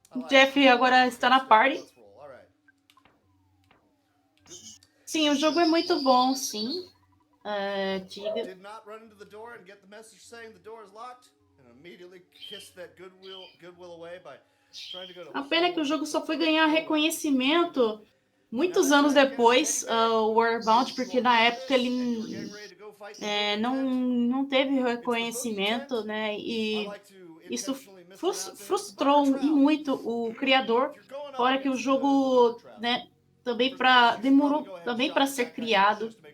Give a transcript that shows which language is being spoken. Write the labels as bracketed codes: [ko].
[pt] Jeffrey agora está na party. Sim, o jogo é muito bom, sim. Diga. [en] Did not run into the door and get the message saying the door is locked and immediately kiss that goodwill away by trying to go to... [pt] A pena é que o jogo só foi ganhar reconhecimento muitos anos depois, o Earthbound, porque na época ele não teve reconhecimento, né? E isso frustrou muito o criador, fora que o jogo, né, demorou também para ser criado.